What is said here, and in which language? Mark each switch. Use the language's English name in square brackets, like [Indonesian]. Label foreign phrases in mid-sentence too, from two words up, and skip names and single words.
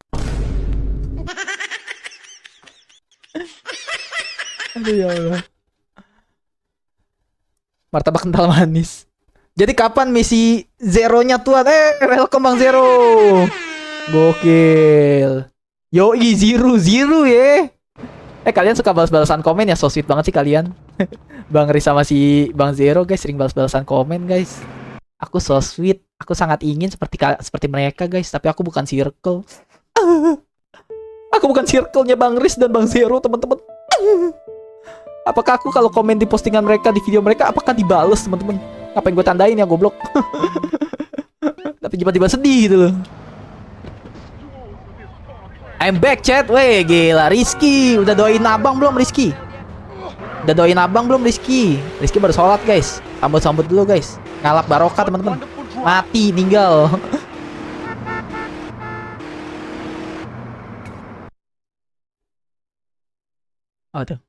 [Indonesian] Aduh [Arabic] ya Allah. [Indonesian] Martabak kental manis. Jadi kapan misi Zero-nya tuan? Welcome Bang Zero. Gokil. Yoi, Zero ya. Kalian suka balas-balasan komen ya, [English] so sweet [Indonesian] banget sih kalian. Bang Riz sama si Bang Zero guys sering balas-balasan komen guys. Aku [English] so sweet. [Indonesian] Aku sangat ingin seperti mereka guys, tapi aku bukan circle. Aku bukan circle-nya Bang Riz dan Bang Zero, teman-teman. Apakah aku kalau komen di postingan mereka, di video mereka, apakah dibales, teman-teman? Ngapain gue tandain ya, goblok? Tapi tiba-tiba sedih gitu loh. [English] I'm back, chat. [Indonesian] Weh, gila. Rizky, udah doain abang belum, Rizky? Udah doain abang belum, Rizky? Rizky baru sholat, guys. Sambut-sambut dulu, guys. [Javanese] Ngalap barokah, [Indonesian] teman-teman. Mati, tinggal. Oh, tuh.